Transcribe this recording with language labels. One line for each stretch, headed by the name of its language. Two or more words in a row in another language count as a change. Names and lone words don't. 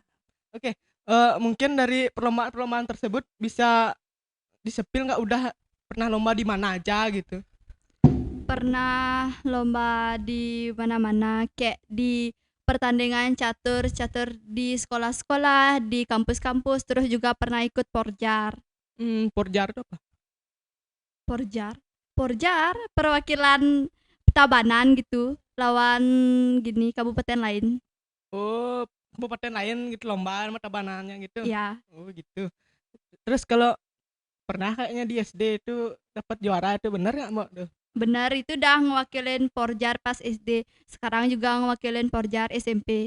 Indonesian: Oke, mungkin dari perlombaan-perlombaan tersebut bisa disepil nggak udah pernah lomba di mana aja gitu? pernah lomba di mana-mana, kayak di pertandingan catur di sekolah-sekolah, di kampus-kampus, terus juga pernah ikut porjar. Porjar itu apa? Porjar, porjar perwakilan Tabanan gitu, lawan gini kabupaten lain. Oh, kabupaten lain gitu lomba mata banannya gitu. Ya, Oh, gitu. Terus kalau pernah kayaknya di SD itu dapat juara itu bener nggak Mbak tuh? benar, itu udah ngewakilin porjar pas SD, sekarang juga ngewakilin porjar SMP.